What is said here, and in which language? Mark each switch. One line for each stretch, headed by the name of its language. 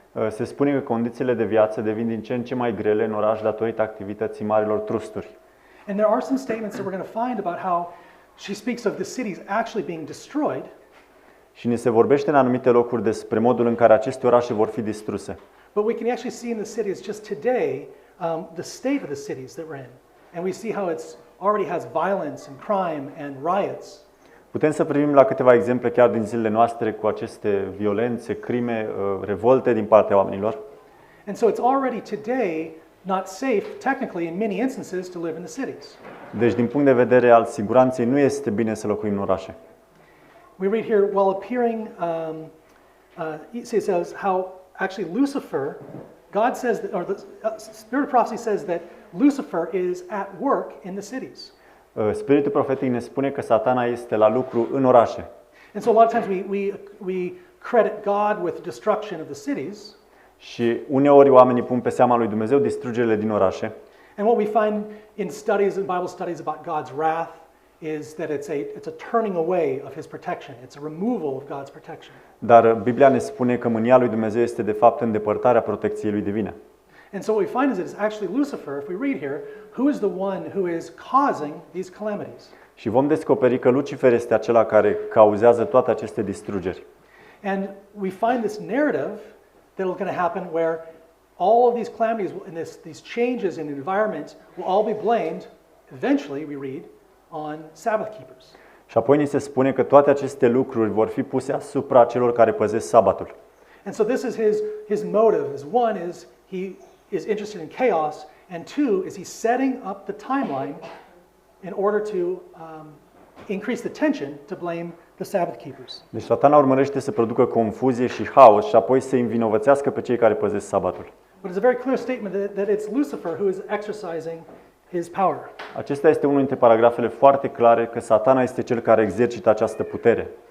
Romanian: Se spune că condițiile de viață devin din ce în ce mai grele în oraș datorită activității marilor trusturi.
English: And there are some statements that we're going to find about how she speaks of the cities actually being destroyed.
Romanian: Și ne se vorbește în anumite locuri despre modul în care aceste orașe vor fi distruse.
English: But we can actually see in the cities just today the state of the cities that we're in, and we see how it's already has violence and crime and riots.
Romanian: Putem să privim la câteva exemple chiar din zilele noastre cu aceste violențe, crime, revolte din partea oamenilor.
English: And so it's already today not safe technically in many instances to live in the cities.
Romanian: Deci din punct de vedere al siguranței nu este bine să locuim în orașe.
English: We read here while appearing it says how actually Lucifer, God says that, or the Spirit of Prophecy says that Lucifer is at work in the cities.
Romanian: Spiritul profetic ne spune că Satana este la lucru în orașe.
English: And so a lot of times we credit God with destruction of the cities.
Romanian: Și uneori oamenii pun pe seama lui Dumnezeu distrugerile din orașe.
English: And what we find in studies, in Bible studies about God's wrath is that it's a turning away of his protection. It's a removal of God's protection.
Romanian: Dar Biblia ne spune că mânia lui Dumnezeu este de fapt îndepărtarea protecției lui divine.
English: And so what we find is that it's actually Lucifer, if we read here, who is the one who is causing these calamities.
Romanian: Și vom descoperi că Lucifer este acela care cauzează toate aceste distrugeri.
English: And we find this narrative that is going to happen where all of these calamities and these changes in the environment will all be blamed, eventually, we read, on Sabbath keepers.
Romanian: Și apoi ni se spune că toate aceste lucruri vor fi puse asupra celor care păzesc sabatul.
English: And so this is his motive. One is he is interested in chaos, and two is he's setting up the timeline in order to increase the tension to blame the Sabbath keepers.
Romanian: Deci Satana urmărește să producă confuzie și haos și apoi să învinovățească pe cei care păzesc sabatul.
English: But it's a very clear statement that it's Lucifer who is exercising his power.
Romanian: Acesta este unul dintre paragrafele foarte clare că Satana este cel care exercită această putere.